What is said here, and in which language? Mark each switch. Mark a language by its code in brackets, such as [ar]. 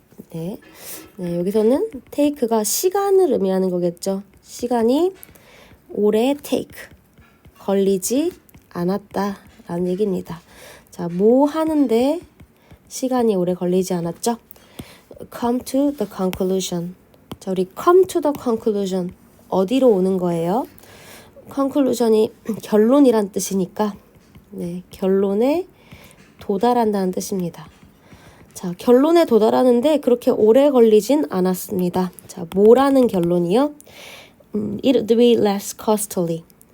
[ko] 네, 여기서는 take가 시간을 의미하는 거겠죠. 시간이 오래 take, 걸리지 않았다라는 얘기입니다. 자, 뭐 하는데 시간이 오래 걸리지 않았죠? [en] Come to the conclusion. [ko] 자, 우리 [en] come to the conclusion. [ko] 어디로 오는 거예요? conclusion이 결론이란 뜻이니까 네, 결론에 도달한다는 뜻입니다. 자, 결론에 도달하는데 그렇게 오래 걸리진 않았습니다. 자, 뭐라는 결론이요? [en] It would be less costly.